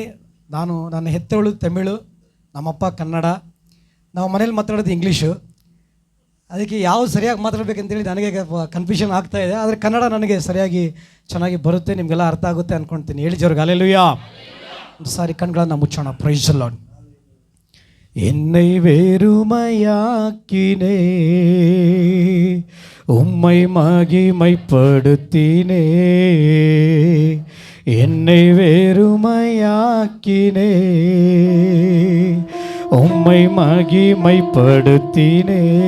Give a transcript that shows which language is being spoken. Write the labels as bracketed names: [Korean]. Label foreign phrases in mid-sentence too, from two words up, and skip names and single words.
[Kannada] ನನ್ನ ಹೆತ್ತವಳು ತಮಿಳು, ನಮ್ಮಪ್ಪ ಕನ್ನಡ, ನಾವು ಮನೇಲಿ ಮಾತಾಡೋದು ಇಂಗ್ಲೀಷು. ಅದಕ್ಕೆ ಯಾವುದು ಸರಿಯಾಗಿ ಮಾತಾಡಬೇಕಂತೇಳಿ ನನಗೆ ಕನ್ಫ್ಯೂಷನ್ ಆಗ್ತಾಯಿದೆ. ಆದರೆ ಕನ್ನಡ ನನಗೆ ಸರಿಯಾಗಿ ಚೆನ್ನಾಗಿ ಬರುತ್ತೆ, ನಿಮಗೆಲ್ಲ ಅರ್ಥ ಆಗುತ್ತೆ ಅಂದ್ಕೊಳ್ತೀನಿ. ಹೇಳಿ ಜೋರ್ಗೆ ಅಲ್ಲೆಲೂಯಾ. ಒಂದು ಸಾರಿ ಕಣ್ಗಳನ್ನು ಮುಚ್ಚೋಣ. [English] Praise the Lord. [Tamil] என்னை வெறுமையாக்கினே, உம்மை மகிமைப்படுத்தினே. என்னை வெறுமையாக்கினே, உம்மை மகிமைப்படுத்தினே.